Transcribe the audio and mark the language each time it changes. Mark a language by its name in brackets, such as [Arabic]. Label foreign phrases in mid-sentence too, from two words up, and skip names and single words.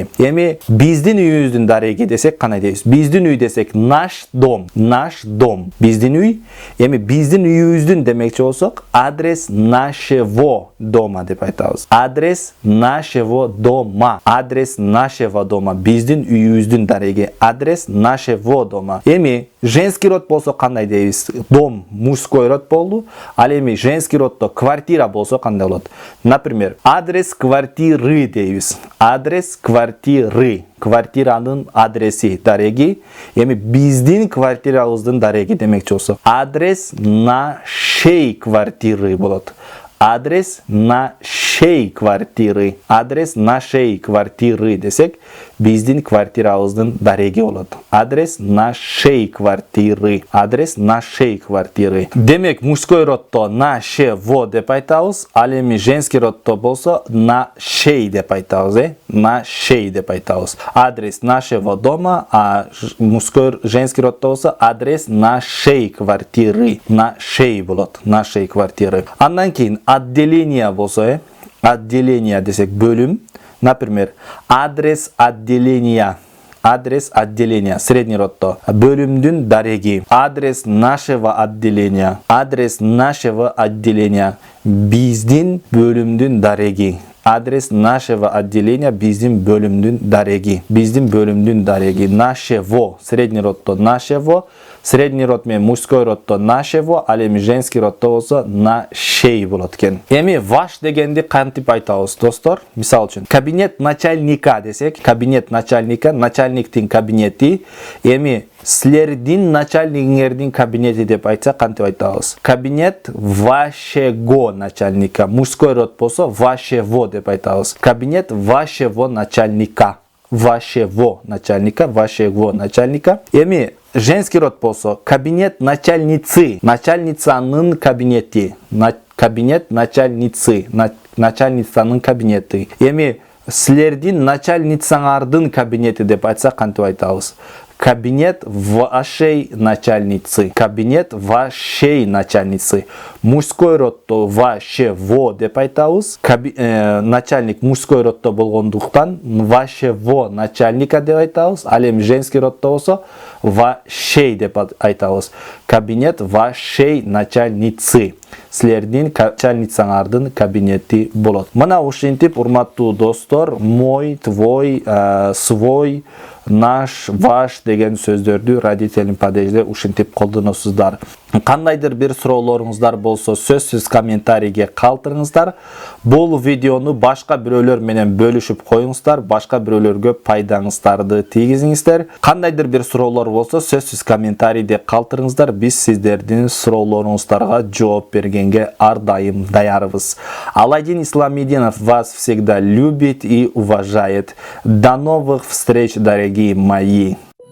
[Kyrgyz] Эми биздин үйүбүздүн дареги десек кандай дейбиз? Биздин үй десек [Russian] наш дом, наш дом. [Kyrgyz] Биздин үй. Эми биздин үйүбүздүн демекчи болсок, [Russian] адрес нашего дома [Kyrgyz] деп айтабыз. [Russian] Адрес нашего дома. Адрес нашего дома. [Kyrgyz] Биздин үйүбүздүн дареги. [Russian] Адрес нашего дома. [Kyrgyz] Эми [Russian] женский род [Kyrgyz] болсо кандай дейбиз? [Russian] Дом мужской род болду. [Kyrgyz] Ал эми [Russian] женский родто [Kyrgyz] квартира болсо кандай болот? [Russian] Например, адрес квартиры дейбиз. Адрес квартиры. [Kyrgyz] Квартиранын адреси дареги. Эми биздин квартирабыздын дареги демекчи болсо, [Russian] адрес нашей квартиры болот. Адрес нашей квартиры. Адрес нашей квартиры [Kyrgyz] десек, биздин квартирабыздын дареги болот. [Russian] Адрес нашей квартиры. Адрес нашей квартиры. [Kyrgyz] Демек [Russian] мужской родто нашего [Kyrgyz] деп айтабыз. Ал эми [Russian] женский родто [Kyrgyz] болсо нашей деп айтабыз, Нашей деп айтабыз. [Russian] Адрес нашего дома, а женский родто болсо адрес нашей квартиры. Нашей болот. Нашей квартиры. [Kyrgyz] Андан кийин отделение болсо, отделение десек бөлүм. [Russian] Например, адрес отделения. Адрес отделения. Средний родто. [Kyrgyz] Бөлүмдүн дареги. [Russian] Адрес нашего отделения. Адрес нашего отделения. [Kyrgyz] Биздин бөлүмдүн дареги. [Russian] Адрес нашего отделения. [Kyrgyz] Биздин бөлүмдүн дареги. Биздин бөлүмдүн дареги. [Russian] Нашего. Средний родто нашего. Средний род [Kyrgyz] менен [Russian] мужской родто нашего, [Kyrgyz] ал эми [Russian] женский родто [Kyrgyz] болсо нашей болот экен. Эми ваш дегенди кантип айтабыз, достор? Мисал үчүн [Russian] кабинет начальника [Kyrgyz] десек, [Russian] кабинет начальника, [Kyrgyz] начальниктин кабинети. Эми силердин начальниктин кабинети деп айтса кантип айтабыз? [Russian] Кабинет вашего начальника. Мужской род болсо вашего [Kyrgyz] деп айтабыз. [Russian] Кабинет вашего начальника. Вашего начальника, вашего начальника. [Kyrgyz] Эми [Russian] женский род [Kyrgyz] болсо [Russian] кабинет начальницы, [Kyrgyz] начальницанын кабинети. [Russian] Кабинет начальницы, [Kyrgyz] начальницанын кабинети. Эми силердин начальницаңардын кабинети деп айтса кантип айтабыз? [Russian] Кабинет вашей начальницы. Кабинет вашей начальницы. Мужской родто вашего [Kyrgyz] деп айтабыз. [Russian] Начальник мужской родто болгондуктан вашего начальника [Kyrgyz] деп айтабыз. Ал эми [Russian] женский родто [Kyrgyz] болсо вашей деп айтабыз. [Russian] Кабинет вашей начальницы. [Kyrgyz] Силердин начальницаңардын кабинети болот. Мына ушинтип, урматтуу достор, [Russian] мой, твой, свой, наш, ваш [Kyrgyz] деген сөздөрдү [Russian] родительный падежде [Kyrgyz] ушинтип колдоносуздар. Кандайдыр бир суроолоруңуздар болсо, сөзсүз комментарийге калтырыңыздар. Бул видеону башка бирөөлөр менен бөлүшүп коюңуздар, башка бирөөлөргө пайдаңыздарды тийгизиңиздер. Кандайдыр бир суроолор болсо, сөзсүз комментарийде калтырыңыздар. Биз сиздердин суроолоруңуздарга жооп бергенге ар дайым даярбыз. [Russian] Аладдин Исламидинов вас всегда любит и уважает. До новых встреч, дорогие мои!